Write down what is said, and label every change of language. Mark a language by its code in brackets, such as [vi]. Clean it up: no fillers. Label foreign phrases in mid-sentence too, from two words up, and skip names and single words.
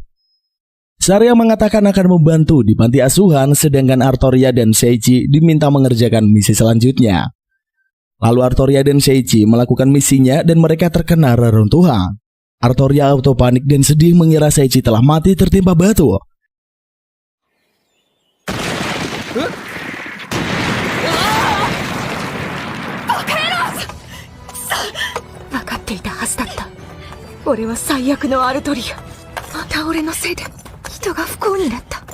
[id] Saria mengatakan akan membantu di panti asuhan, sedangkan Artoria dan Seichi diminta mengerjakan misi selanjutnya. Lalu Artoria dan Seichi melakukan misinya dan mereka terkena reruntuhan. Artoria auto panik dan sedih mengira Seichi telah mati tertimpa batu. [ja] 分かっていたはずだった。俺は最悪のアルトリア。また俺のせいで人が不幸になった。